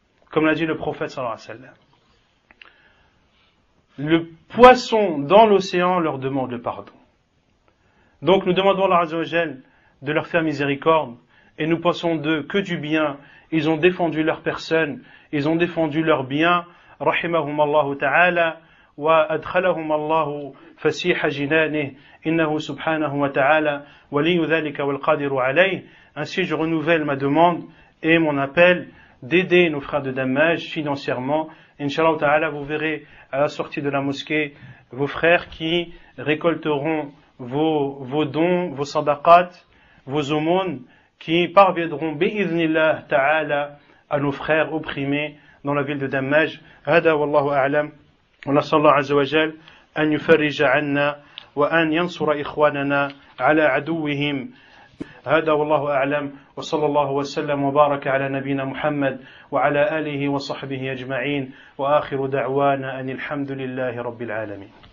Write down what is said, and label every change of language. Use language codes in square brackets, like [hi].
[fr] Comme l'a dit le prophète sallallahu alayhi wa sallam. Le poisson dans l'océan leur demande le pardon. Donc nous demandons à Allah Azza wa Jal de leur faire miséricorde et nous pensons d'eux que du bien. Ils ont défendu leur personne, ils ont défendu leur bien. [ar] رحمهم الله تعالى وأدخلهم الله فسيح جنانه إنه سبحانه وتعالى ولي ذلك والقادر عليه. [fr] Ainsi je renouvelle ma demande et mon appel d'aider nos frères de Dammaj financièrement. Inch'Allah ta'ala, vous verrez à la sortie de la mosquée vos frères qui récolteront vos dons, vos sadaqat, vos aumônes qui parviendront bi'idhnillah ta'ala à nos frères opprimés dans la ville de Dammaj. [ar] هذا والله أعلم ونسأل الله عز وجل أن يفرج عنا وأن ينصر إخواننا على عدوهم هذا والله أعلم وصلى الله وسلم وبارك على نبينا محمد وعلى آله وصحبه أجمعين وآخر دعوانا أن الحمد لله رب العالمين.